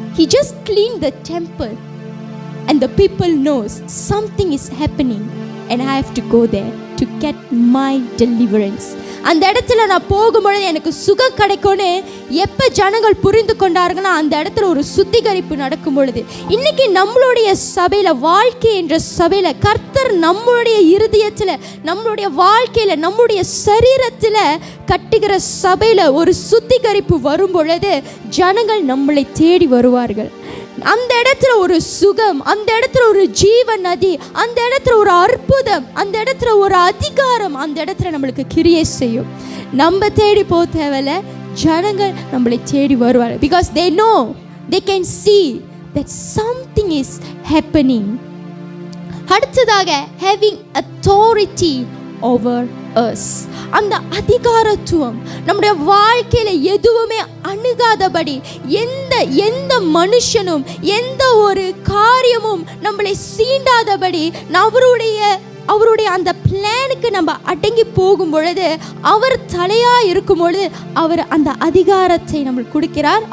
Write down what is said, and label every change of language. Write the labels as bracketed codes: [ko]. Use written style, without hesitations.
[en] He just cleaned the temple and the people knows something is happening and I have to go there to get my deliverance. [ta] அந்த இடத்துல நான் போகும்பொழுது எனக்கு சுகம் கிடைக்கும்னு எப்போ ஜனங்கள் புரிந்து கொண்டார்கள்னா அந்த இடத்துல ஒரு சுத்திகரிப்பு நடக்கும் பொழுது. இன்னைக்கு நம்மளுடைய சபையில், வாழ்க்கை என்ற சபையில் கர்த்தர் நம்மளுடைய இருதயத்தில், நம்மளுடைய வாழ்க்கையில், நம்முடைய சரீரத்தில் கட்டுகிற சபையில் ஒரு சுத்திகரிப்பு வரும் பொழுது ஜனங்கள் நம்மளை தேடி வருவார்கள். அந்த இடத்துல ஒரு சுகம், அந்த இடத்துல ஒரு ஜீவ நதி, அந்த இடத்துல ஒரு அற்புதம், அந்த இடத்துல ஒரு அதிகாரம் அந்த இடத்துல நம்மளுக்கு கிரியை செய்யும். நம்ம தேடி போக தேவையில்ல, ஜனங்கள் நம்மளை தேடி வருவார்கள். [en] Because they know, they can see that something is happening. அடுத்ததாக having authority over us. [ta] அந்த அதிகாரத்துவம் நம்முடைய வாழ்க்கையில் எதுவுமே அணுகாதபடி, எந்த மனுஷனும் எந்த ஒரு காரியமும் நம்மளை சீண்டாதபடி அவருடைய அந்த பிளானுக்கு நம்ம அடங்கி போகும் பொழுது, அவர் தலையாக இருக்கும் பொழுது அவர் அந்த அதிகாரத்தை நம்மளுக்கு கொடுக்கிறார்.